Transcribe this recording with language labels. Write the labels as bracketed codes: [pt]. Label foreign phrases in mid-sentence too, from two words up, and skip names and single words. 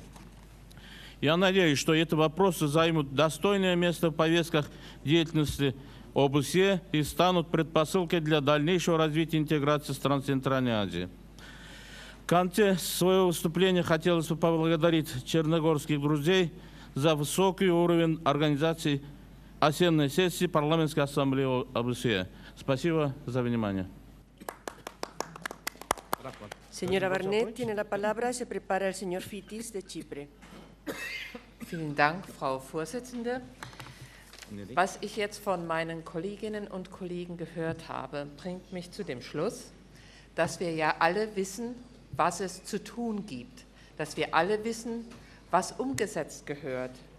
[ru] Я надеюсь, что эти вопросы займут достойное место в повестках деятельности ОБСЕ и станут предпосылкой для дальнейшего развития интеграции стран Центральной Азии. В конце своего выступления хотелось бы поблагодарить черногорских друзей за высокий уровень организации осенней сессии Парламентской ассамблеи ОБСЕ. Спасибо за внимание. [es] Señora Barnett tiene la palabra. Se prepara el señor Fitis de Chipre. [de] Vielen Dank, Frau Vorsitzende. Was ich jetzt von meinen Kolleginnen und Kollegen gehört habe, bringt mich zu dem Schluss, dass wir ja alle wissen, was es zu tun gibt, dass wir alle wissen, was umgesetzt gehört.